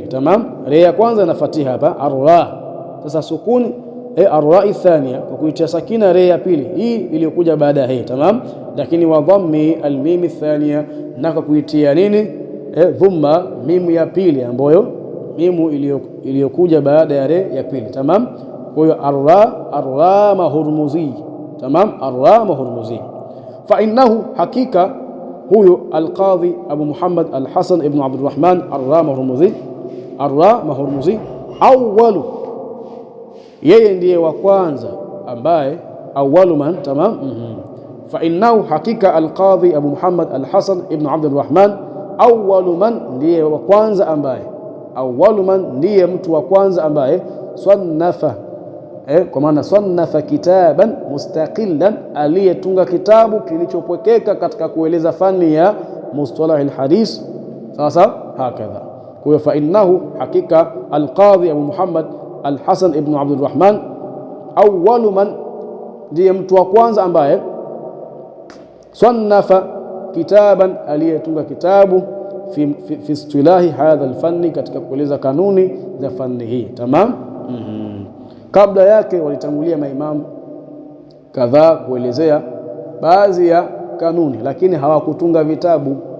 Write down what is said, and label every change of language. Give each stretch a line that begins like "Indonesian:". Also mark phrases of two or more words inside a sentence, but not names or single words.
Swahili: Tamam, re ya kwanza na fatiha hapa arra, sasa sukuni
Arabic: الراء الثانية,
Swahili: kwa kuitia sakina re ya pili, hii iliyokuja baada ya hii. Tamam, lakini
Arabic: وضم الميم الثانية,
Swahili: na kwa kuitia nini, dhamma mimu ya pili, ambayo mimu iliyokuja baada ya re ya pili. Tamam, kwa hiyo Ar-Rama Hurmuzi. Tamam, Ar-Rama Hurmuzi.
Arabic: فإنه,
Swahili: hakika huyo al-Qadhi Abu Muhammad al-Hasan ibn Abdurrahman Ar-Rama Hurmuzi, Ar-Rama Hurmuzi, awwalu, yeye ndiye wa kwanza ambaye,
Arabic: أول من.
Swahili: Tamam,
Arabic: فإنه,
Swahili: hakika al-Qadhi Abu Muhammad al-Hasan ibn Abdurrahman,
Arabic: أول من,
Swahili: ndiye wa kwanza ambaye,
Arabic: أول من,
Swahili: ndiye mtu wa kwanza ambaye, sannafa, kwa maana
Arabic: صنف كتابا مستقلا,
Swahili: aliyetunga kitabu kilichopwekeka katika kueleza fani ya
Arabic: مصطلح الحديث.
Swahili: Sasa hakadha, kwa hiyo
Arabic: فإنه,
Swahili: hakika alqadhi Abu Muhammad al-Hasan ibn Abdurrahman,
Arabic: أول من,
Swahili: ndiye mtu wa kwanza ambaye,
Arabic: صنف كتابا,
Swahili: aliyetunga kitabu
Arabic: في اصطلاح هذا الفن,
Swahili: katika kueleza kanuni za fani hii. Tamam, kabla yake walitangulia maimamu kadhaa kuelezea baadhi ya kanuni, lakini hawakutunga vitabu.